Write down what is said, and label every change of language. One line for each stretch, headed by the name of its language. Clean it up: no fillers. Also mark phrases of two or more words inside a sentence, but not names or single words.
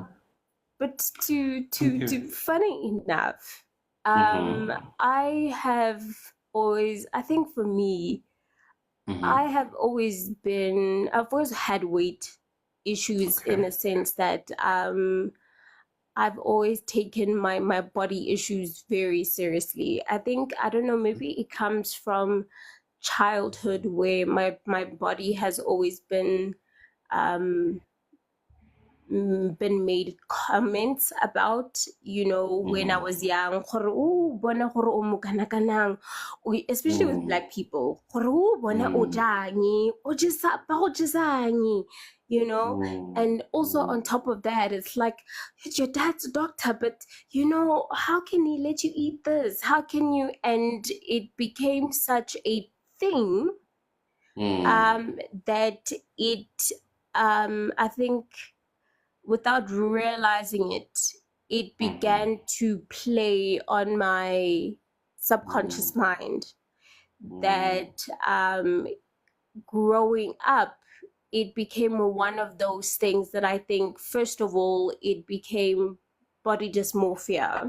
English: But to funny enough, I have always, I think for me, I've always had weight issues in a sense that I've always taken my body issues very seriously. I think, I don't know, maybe it comes from childhood where my body has always been made comments about, when I was young,
Tswana: gore o bona gore o mo kana kanang.
English: Especially with black people,
Tswana: gore o bona o jang, o jesa ba go jesang,
English: and also on top of that, it's like, your dad's a doctor, but how can he let you eat this? How can you? And it became such a thing that it I think, without realizing it, it began to play on my subconscious mind that growing up, it became one of those things that I think, first of all, it became body dysmorphia.